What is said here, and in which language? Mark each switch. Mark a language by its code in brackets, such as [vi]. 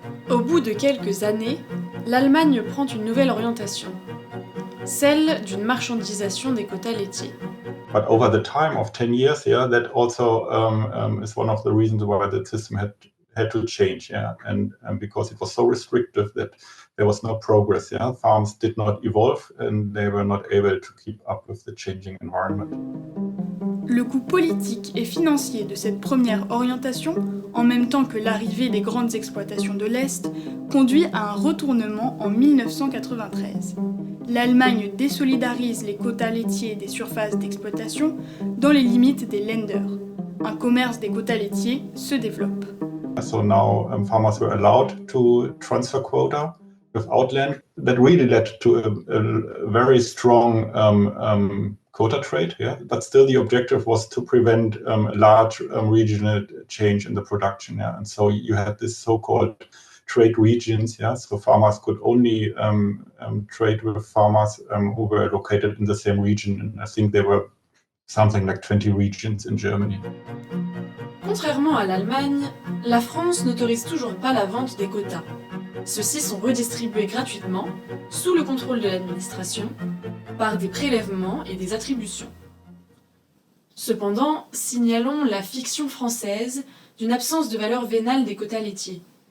[fr] Au bout de quelques années, l'Allemagne prend une nouvelle orientation, celle d'une marchandisation des quotas laitiers. [en] But over the time of 10 years, that also is one of the reasons why the system had to change, and because it was so restrictive that there was no progress, farms did not evolve and they were not able to keep up with the changing environment. [fr] Le coût politique et financier de cette première orientation, en même temps que l'arrivée des grandes exploitations de l'Est, conduit à un retournement en 1993. L'Allemagne désolidarise les quotas laitiers des surfaces d'exploitation dans les limites des Länder. Un commerce des quotas laitiers se développe. [en] So now farmers were allowed to transfer quota without land. That really led to a very strong quota trade, but still the objective was to prevent large regional change in the production, and so you had this so-called trade regions, so farmers could only trade with farmers who were located in the same region, and I think there were something like 20 regions in Germany. [fr] Contrairement à l'Allemagne, la France n'autorise toujours pas la vente des quotas. Ceux-ci sont redistribués gratuitement, sous le contrôle de l'administration, par des prélèvements et des attributions. Cependant, signalons la fiction française d'une absence de valeur vénale des quotas laitiers.